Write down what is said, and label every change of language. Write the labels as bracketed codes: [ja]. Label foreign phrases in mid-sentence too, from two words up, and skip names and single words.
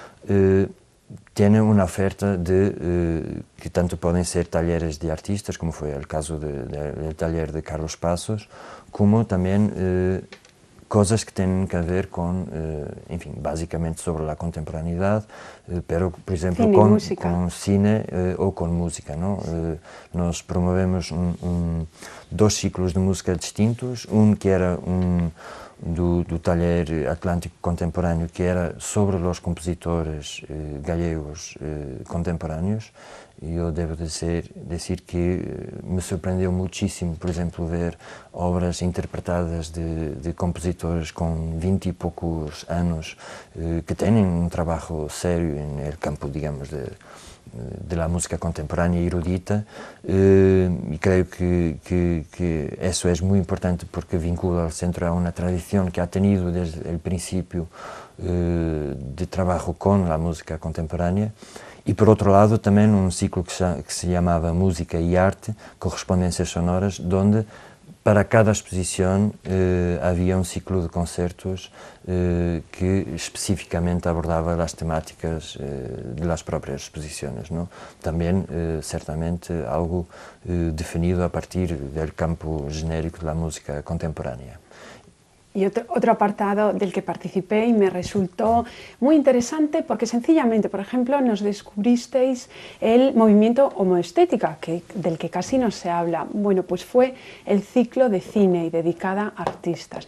[es] Tiene una oferta que tanto pueden ser talleres de artistas, como fue el caso del taller de Carlos Pazos, como también cosas que tienen que ver con, en fin, básicamente sobre la contemporaneidad, pero, por ejemplo, con cine o con música, ¿no? Nos promovemos dos ciclos de música distintos, que era do taller Atlântico Contemporâneo, que era sobre los compositores gallegos contemporáneos. [pt] E eu devo dizer que me surpreendeu muchísimo, por exemplo, ver obras interpretadas de compositores com 20 e poucos anos que têm um trabalho sério no campo, digamos, [es] de la música contemporánea erudita, y creo que eso es muy importante porque vincula al centro a una tradición que ha tenido desde el principio de trabajo con la música contemporánea. [pt] E, por outro lado, também um ciclo que se chamava Música e Arte, Correspondências Sonoras, onde para cada exposição havia um ciclo de concertos que especificamente abordava as temáticas das próprias exposições, não? Também, certamente, algo definido a partir do campo genérico da música contemporânea. [es] Y otro apartado del que participé y me resultó muy interesante porque sencillamente, por ejemplo, nos descubristeis el movimiento homoestética, del que casi no se habla. Bueno, pues fue el ciclo de cine y dedicada a artistas.